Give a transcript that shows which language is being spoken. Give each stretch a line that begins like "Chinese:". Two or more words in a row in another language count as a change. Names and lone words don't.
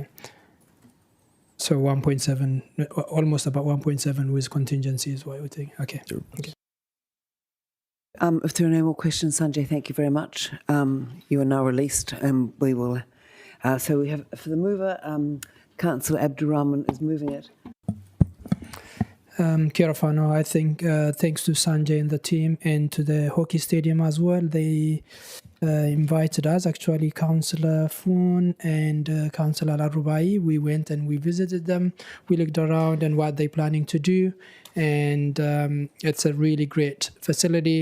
English: So 1.7, almost about 1.7 with contingency is what I would think. Okay. Okay. If there are no more questions, Sanjay, thank you very much. You are now released, and we will. So we have for the mover, Councillor Abdurrahman is moving it.
Māori: Kia ora whanau.
English: I think thanks to Sanjay and the team and to the hockey stadium as well, they invited us, actually Councillor Fuon and Councillor Larubai. We went and we visited them. We looked around and what they're planning to do. And it's a really great facility.